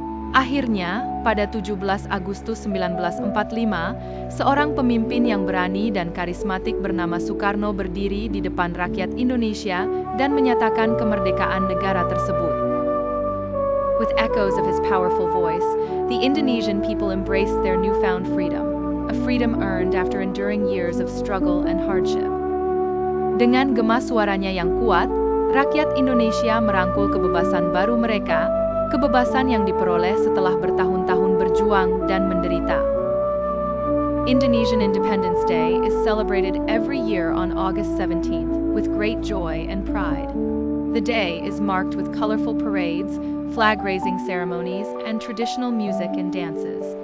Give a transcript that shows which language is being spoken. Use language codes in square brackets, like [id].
[id] Akhirnya, pada 17 Agustus 1945, seorang pemimpin yang berani dan karismatik bernama Sukarno berdiri di depan rakyat Indonesia dan menyatakan kemerdekaan negara tersebut. [en] With echoes of his powerful voice, the Indonesian people embraced their newfound freedom, a freedom earned after enduring years of struggle and hardship. [id] Dengan gema suaranya yang kuat, rakyat Indonesia merangkul kebebasan baru mereka, kebebasan yang diperoleh setelah bertahun-tahun berjuang dan menderita. [en] Indonesian Independence Day is celebrated every year on August 17th with great joy and pride. The day is marked with colorful parades, flag-raising ceremonies, and traditional music and dances.